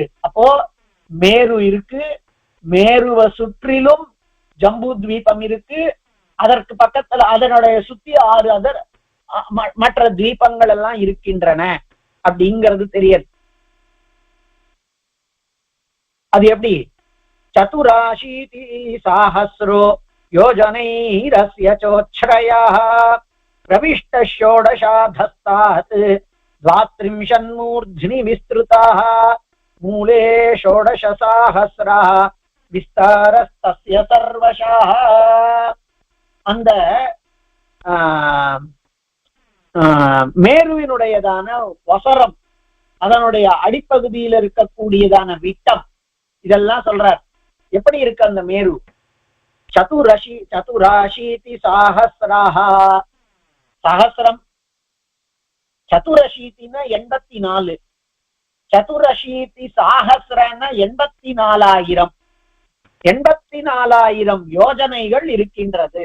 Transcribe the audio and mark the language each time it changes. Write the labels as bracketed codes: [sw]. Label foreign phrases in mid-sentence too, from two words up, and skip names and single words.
[ta] அப்போ மேரு இருக்கு, மேருவை சுற்றிலும் ஜம்பூத்வீபம் இருக்கு, அதற்கு பக்கத்துல அதனுடைய சுத்தி 6 அதர் மற்ற தீபங்கள் எல்லாம் இருக்கின்றன அப்படிங்கிறது தெரியாது. அது எப்படி? [sa] चतुराशीति साहस्रो योजनैरस्य चोच्छ्रयः प्रविष्ट षोडशाधस्तात् द्वात्रिंशन्मूर्ध्नि विस्तृताः मूले षोडश साहस्रः विस्तारस्तस्य सर्वशः. [ta] அந்த மேருவினுடையதான வசரம், அதனுடைய அடிப்பகுதியில் இருக்கக்கூடியதான விட்டம், இதெல்லாம் சொல்றார். எப்படி இருக்கு அந்த மேரு? [sa] चतुराशीति साहस्राः, [ta] சஹஸ்ரம், சதுரஷீத்தின்னா 84, சதுரஷீதி சாஹஸ்ரன்னா 84,000, 84,000 யோஜனைகள் இருக்கின்றது.